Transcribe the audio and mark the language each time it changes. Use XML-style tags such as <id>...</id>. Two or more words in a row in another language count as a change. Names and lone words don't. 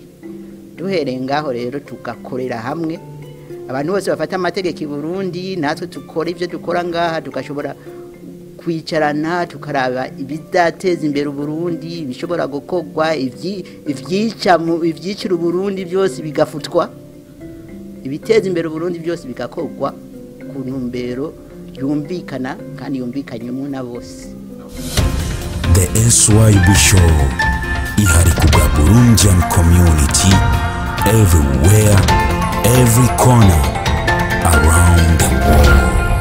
<rn>Duhereye ngaho rero tugakorera hamwe, abantu bose bafata amategeko i Burundi, natwe tukora ivyo dukora ngaha, tukashobora kwicarana tukaraba ibidateza imbere Burundi, bishobora gukogwa ivyicira Burundi byose bigafutwa, ibiteza imbere Burundi byose bigakogwa ku ntumbero yumvikana kandi yumvikanyemo na bose.</rn> <en>The U.S.A Show</en> <rn>ihari kubwa</rn> <en>Burundian community everywhere, every corner around the world.</en>